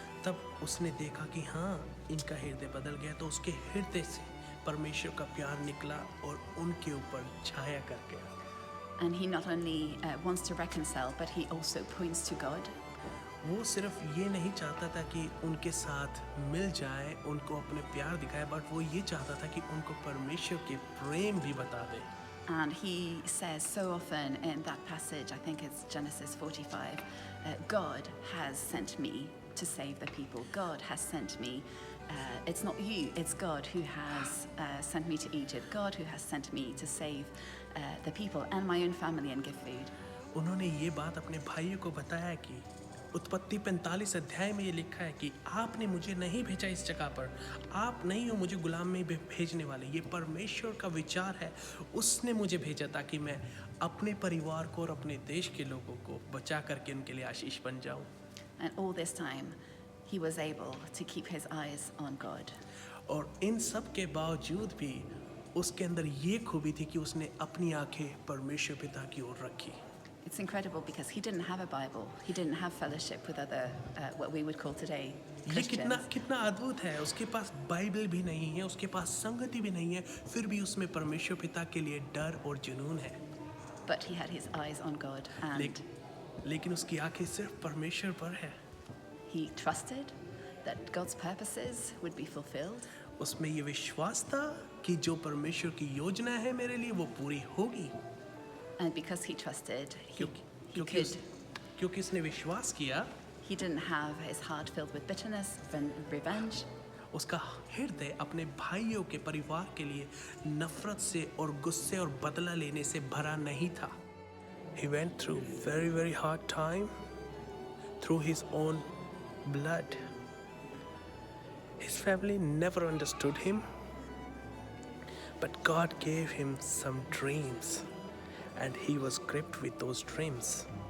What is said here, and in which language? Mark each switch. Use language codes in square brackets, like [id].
[hi] तब उसने देखा कि हाँ, इनका हृदय बदल गया, तो उसके हृदय से परमेश्वर का प्यार निकला और उनके ऊपर छाया कर गया। [en] And he not only wants to reconcile, but he also points to God. [hi] वो सिर्फ ये नहीं चाहता था कि उनके साथ मिल जाए, उनको अपने प्यार दिखाए, बट वो ये चाहता था कि उनको परमेश्वर के प्रेम भी बता दे। [en] And he says so often in that passage, I think it's Genesis 45, God has sent me to save the people. God has sent me. It's not you, it's God who has sent me to Egypt. God who has sent me to save the people and my own family and give food. [hi] उन्होंने ये बात अपने भाइयों को बताया कि उत्पत्ति 45 अध्याय में ये लिखा है कि आपने मुझे नहीं भेजा इस जगह पर, आप नहीं हो मुझे गुलाम में भेजने वाले, ये परमेश्वर का विचार है। उसने मुझे भेजा ताकि मैं अपने परिवार को और अपने देश के लोगों को बचा करके उनके लिए आशीष बन जाऊं। [en] And all this time, he was able to keep his eyes on God. [hi] और इन सब के बावजूद भी उसके अंदर ये खूबी थी कि उसने अपनी आंखें परमेश्वर पिता की ओर रखी। [en] It's incredible because he didn't have a Bible. He didn't have fellowship with other, what we would call today, [hi] ये [en] Christians. [hi] कितना अद्भुत है। उसके पास बाइबल भी नहीं है, उसके पास संगति भी नहीं है, फिर भी उसमें परमेश्वर पिता के लिए डर और जुनून है। [en] But he had his eyes on God and [hi] लेकिन उसकी आंखें सिर्फ परमेश्वर पर है। [en] he trusted that God's purposes would be fulfilled. [hi] उसमें ये विश्वास था कि जो परमेश्वर की योजना है मेरे लिए वो पूरी होगी। [en] And because he trusted, [hi] क्योंकि उसने विश्वास किया, [en] he didn't have his heart filled with bitterness and revenge. [hi] उसका हृदय अपने भाइयों के परिवार के लिए नफरत से और गुस्से और बदला लेने से भरा नहीं था। [en] He went through very hard time through his own blood. His family never understood him, but God gave him some dreams and he was gripped with those dreams.